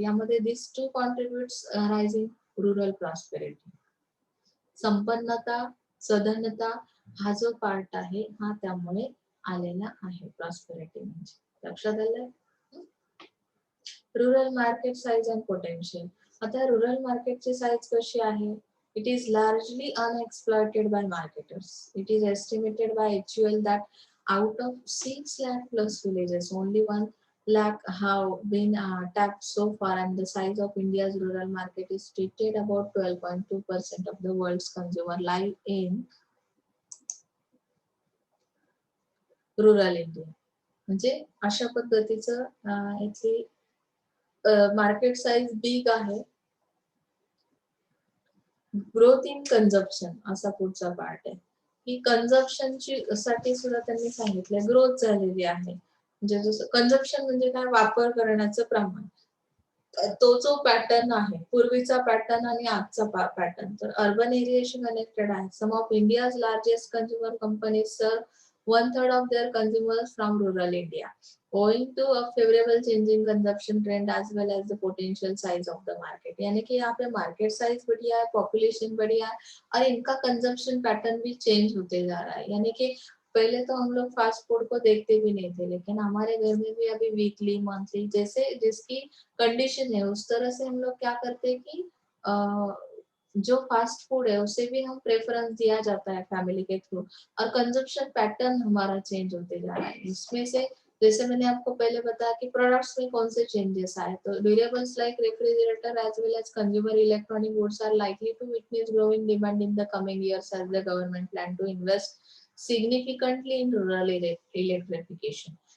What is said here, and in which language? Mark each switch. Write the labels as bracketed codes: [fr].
[en] यामध्ये this too contributes rising rural prosperity. [mr] संपन्नता, सधनता हा जो पार्ट आहे हा त्यामुळे आलेला आहे प्रॉस्पेरिटी म्हणजे. लक्षात आलंय? [en] Rural market size and potential. [mr] आता रुरल मार्केटची साईज कशी आहे? [en] It is largely unexploited by marketers. It is estimated by HUL that out of 6 lakh plus villages, only 1 lakh have been tapped so far, and the size of India's rural market is stated about 12.2% of the world's consumer live in rural India. [mr] म्हणजे अशा पद्धतीचं इथली market size big आहे. Growth in consumption असा पुढचा part आहे की कन्झम्पशनची साठी सुद्धा त्यांनी सांगितलं ग्रोथ झालेली आहे. म्हणजे जसं कन्झम्पशन म्हणजे काय वापर करण्याचं प्रमाण. तो जो पॅटर्न आहे पूर्वीचा पॅटर्न आणि आजचा पॅटर्न तर अर्बन एरियाशी कनेक्टेड आहे. [en] Some of India's largest consumer companies sir 1/3 of their consumers from rural India. Owing to a favorable changing consumption trend as well as the potential size of the market. [hi] यानी कि यहाँ पे market size बढ़िया है, population बढ़िया है और इनका कंजम्पशन पैटर्न भी चेंज होते जा रहा है. यानी कि पहले तो हम लोग फास्ट फूड को देखते भी नहीं थे, लेकिन हमारे घर में भी अभी वीकली मंथली जैसे जिसकी कंडीशन है उस तरह से हम लोग क्या करते हैं कि जो फास्ट फूड है उसे भी हम प्रेफरेंस दिया जाता है फैमिली के थ्रू और कंजप्शन पैटर्न हमारा चेंज होते जा रहा है. इसमें से जैसे मैंने आपको पहले बताया कि प्रोडक्ट्स में कौन से चेंजेस आए, तो [en] Durables like refrigerator as well as consumer electronic goods are likely to witness growing demand in the coming years as the government plan to invest significantly in rural electrification.